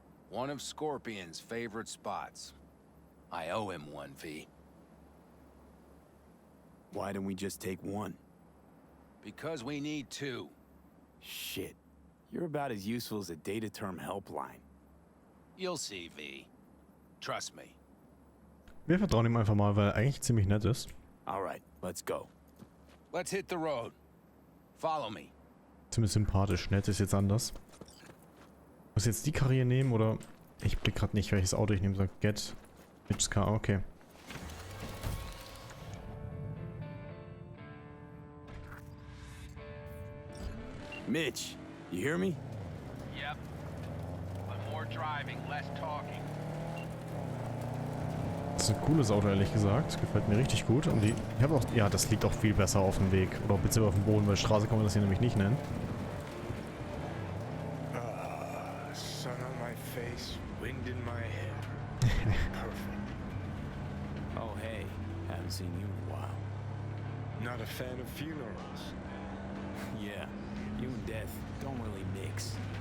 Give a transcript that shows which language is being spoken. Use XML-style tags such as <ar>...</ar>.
<en>One of Scorpion's favorite spots. I owe him one, V. Why didn't we just take one? Because we need two. Shit. You're about as useful as a data-term helpline. You'll see, V. Trust me.</en> <de>Wir vertrauen ihm einfach mal, weil er eigentlich ziemlich nett ist.</de> <en>Alright, let's go. Let's hit the road. Follow me.</en> <de>Ziemlich sympathisch. Nett ist jetzt anders. Muss ich jetzt die Karriere nehmen oder... Ich blick gerade nicht, welches Auto ich nehmen soll.</de> <en>Get. Mitch's Car, okay. Mitch, you hear me? Yep. But more driving, less talking.</en> <de>Das ist ein cooles Auto, ehrlich gesagt. Gefällt mir richtig gut. Und die... Ich habe auch... Ja, das liegt auch viel besser auf dem Weg. Oder beziehungsweise auf dem Boden, weil Straße kann man das hier nämlich nicht nennen.</de> <en>Sun on my face, wind in my hair. Perfect. Oh, hey. Haven't seen you in a while. Not a fan of funerals. Yeah, you and death don't really mix.</en>